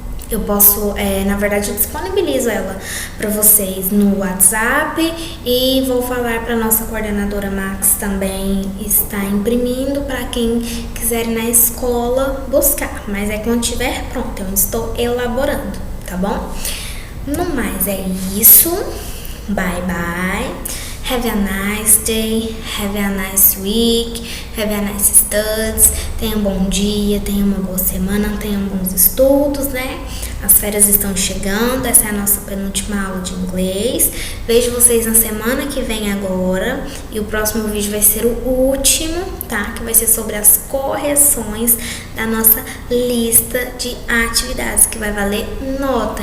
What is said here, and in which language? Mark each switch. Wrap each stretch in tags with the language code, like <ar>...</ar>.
<pt>Eu posso, na verdade, eu disponibilizo ela para vocês no WhatsApp e vou falar para nossa coordenadora Max também estar imprimindo para quem quiser ir na escola buscar. Mas é quando estiver pronto, eu estou elaborando, tá bom? No mais é isso. Bye, bye.</pt> <en>Have a nice day, have a nice week, have a nice studies.</en> <pt>Tenha um bom dia, tenha uma boa semana, tenha bons estudos, né? As férias estão chegando, essa é a nossa penúltima aula de inglês. Vejo vocês na semana que vem agora. E o próximo vídeo vai ser o último, tá? Que vai ser sobre as correções da nossa lista de atividades, que vai valer nota.</pt>